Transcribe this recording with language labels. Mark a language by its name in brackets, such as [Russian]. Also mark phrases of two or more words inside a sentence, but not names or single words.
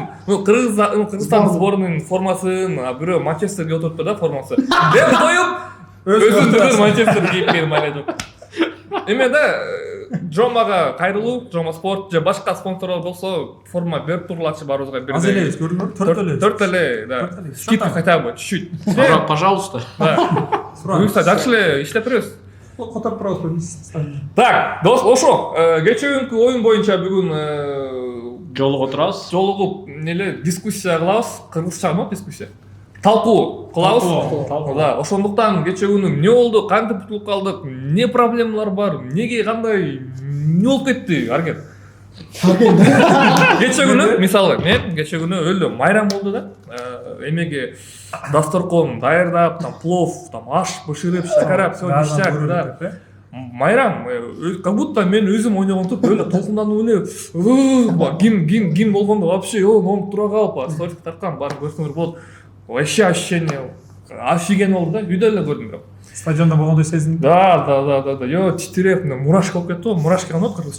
[Kyrgyz] Кыргызстан сборунун формасын бирөө Манчестерге отуруптур да формасы. Деп коюп өзүндүн Манчестер кийип келип айдап. Эме да Джомага кайрылуу, Джома спорт же башка спонсорлор болсо форма берип турулачы баарыбызга бир. Аз эле көрдүңөр, төрт эле, да. [Russian] Скидка хотя бы чуть-чуть. Пожалуйста. [Kyrgyz] Буюрса жакшы эле иштеп беребиз. Которуп турабыз. Так, дос, ошо кече күнкү оюн боюнча бүгүн Жолугуп турабыз. жолугуп эле дискуссия кылабыз. Кыргызча ма дискуссия? Талкуу кылабыз. Да, ошондуктан кече күнү эмне болду, кантип утулуп калдык, эмне проблемалар бар, эмнеге кандай, эмне болуп кетти, арген. Кече күнү, мисалы, мен кече күнү өлө майрам болду да. Эмеге дасторкон даярдап, там плов, там аш бышырып, шакарап, [Russian] всё ништяк, [Kyrgyz] да. Майрам, [Russian] как будто [Kyrgyz] мен өзүм ойногонтуп өлө толкунданып эле, гимн болгондо вообще нонуп тура калып, сториске тарткан, баарын көрсөңөр болот. [Russian] Вообще ощущение офиген [Kyrgyz] болду да, үйдө эле көрдүм бирок. Стадиондо болгондой сезиндим. Да. Yo, титиреп, мурашка болуп кетти го, мурашка эмне кыргызча?